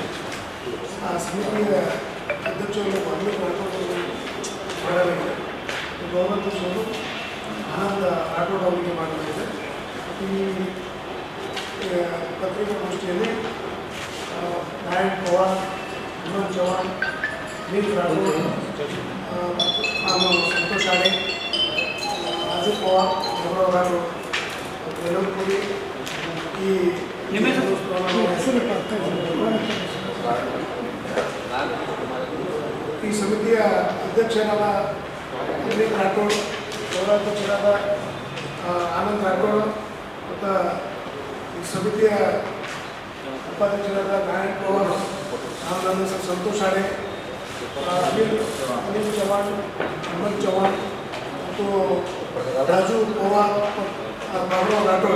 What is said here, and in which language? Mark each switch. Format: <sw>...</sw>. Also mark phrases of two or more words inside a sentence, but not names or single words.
<kn>ಆ ಸಮಿತಿಯ ಅಧ್ಯಕ್ಷರು ಮಾಡಲಾಗಿದೆ. ಗೌರವಾಧ್ಯಕ್ಷರು ಆನಂದ ರಾಠೋಡ್ ಅವರಿಗೆ ಮಾಡಲಾಗಿದೆ. ಈ ಪತ್ರಿಕಾಗೋಷ್ಠಿಯಲ್ಲಿ ನಾರಾಯಣ್ ಪವಾರ್, ವಿನೋದ್ ಚೌಹಾಣ್, नील राठोड, संतोष आड़े, राजू पवार, गौरव राठोड, वेलंपुरी ಈ ಸಮಿತಿಯ ಅಧ್ಯಕ್ಷರಾದ ವಿನೀತ್ ರಾಠೋಡ್, ಗೌರವಾಧ್ಯಕ್ಷರಾದ ಆನಂದ್ ರಾಠೋಡ್ ಮತ್ತು ಈ ಸಮಿತಿಯ ಉಪಾಧ್ಯಕ್ಷರಾದ ನಾರಾಯಣ್ ಪವಾರ್, ನನ್ನ ಹೆಸರು ಸಂತೋಷ್ ಆಡೆ, ಅನಿಲ್ ಚೌಹಾಣ್, ಅಹಮದ್ ಚೌಹಾಣ್ ಮತ್ತು ರಾಜು ಪವಾರ್, ಗೌರವ್ ರಾಠೋಡ್.</kn>